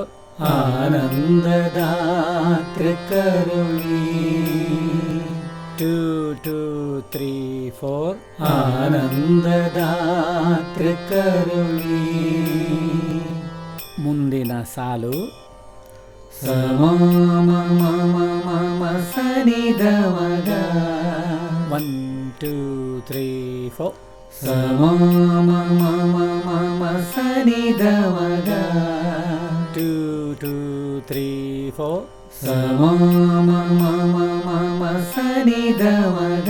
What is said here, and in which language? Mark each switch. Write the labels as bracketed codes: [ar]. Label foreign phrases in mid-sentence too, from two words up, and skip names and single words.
[kn] ಆನಂದದಾತೃ ಕರುಣಿ 2 2 3 4 ಆನಂದದಾತ್ರ ಕರುಣಿ. ಮುಂದಿನ ಸಾಲು ಸಮ ಮಮ ಮಮ ಸನಿ ದ ಮಗ. 1 2 3 4 ಸಮ ಮಮ ಮಮ ಸನಿ ದ ಮಗ. 2 2 3 4 ಸಮ ಮಮ ಮಮ ಸನಿ ದ ಮಗ.